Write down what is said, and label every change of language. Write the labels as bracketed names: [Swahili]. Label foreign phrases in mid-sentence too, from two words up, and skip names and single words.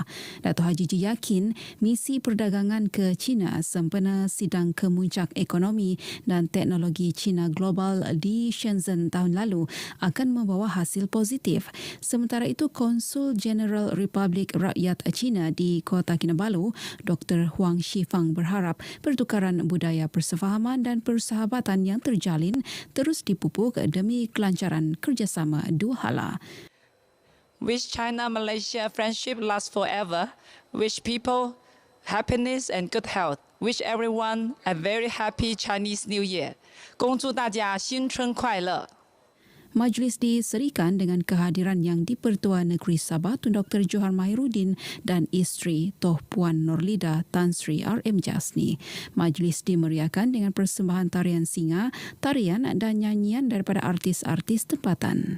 [Malay] Datuk Haji J yakin misi perdagangan ke China sempena Sidang Kemuncak Ekonomi dan Teknologi China Global di Shenzhen tahun lalu akan membawa hasil positif. Sementara itu, Konsul Jeneral Republik Rakyat China di Kota Kinabalu, Dr. Huang Shifang berharap pertukaran budaya persefahaman dan persahabatan yang terjalin terus dipupuk demi kelancaran kerjasama dua hala. [English] Wish China-Malaysia friendship lasts forever. Wish people happiness and good health. Wish everyone a very happy Chinese New Year. [Chinese] 恭祝大家新春快乐。 [Malay] Majlis diserikan dengan kehadiran Yang di-Pertua Negeri Sabah Tun Dr. Johar Mahiruddin dan isteri Toh Puan Norlida Tan Sri RM Jasni. Majlis dimeriahkan dengan persembahan tarian singa, tarian dan nyanyian daripada artis-artis tempatan.